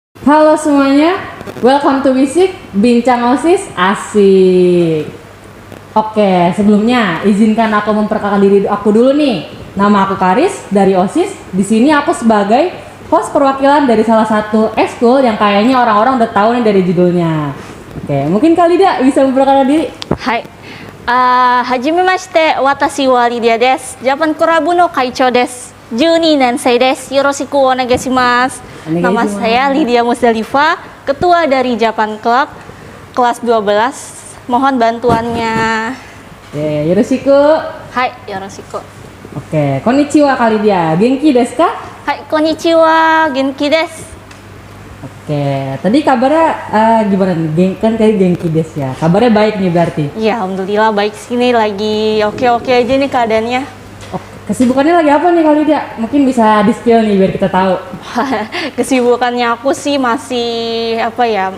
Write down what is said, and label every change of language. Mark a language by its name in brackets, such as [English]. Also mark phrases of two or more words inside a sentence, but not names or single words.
[Indonesian] Halo semuanya, [English] welcome to Bisik, Bincang OSIS Asik. [Indonesian] Oke, sebelumnya izinkan aku memperkenalkan diri aku dulu nih. Nama aku Karis dari OSIS. Di sini aku sebagai host perwakilan dari salah satu ekskul yang kayaknya orang-orang udah tahu nih dari judulnya. Oke, mungkin Kak Lydia bisa memperkenalkan diri. Hai. [Japanese] はじめまして、私はLydiaです. ジャパンクラブの会長です。12年生です. よろしくお願いします. [Indonesian] Nama saya Lydia Musdalifah, ketua dari Japan Club kelas 12. Mohon bantuannya. Yoroshiku. [Japanese] はい、よろしく. [Indonesian] Oke, konnichiwa Kak Lydia. [Japanese] 元気ですか? はい、こんにちは. 元気です. [Indonesian] Oke, tadi kabarnya gimana nih? Kan tadi [Japanese] 元気です [Indonesian] ya. Kabarnya baik nih berarti. Ya, alhamdulillah baik sini, lagi oke-oke aja nih keadaannya. Kesibukannya lagi apa nih Kak Lydia? Mungkin bisa di-spill nih biar kita tahu. Kesibukannya aku sih masih apa ya?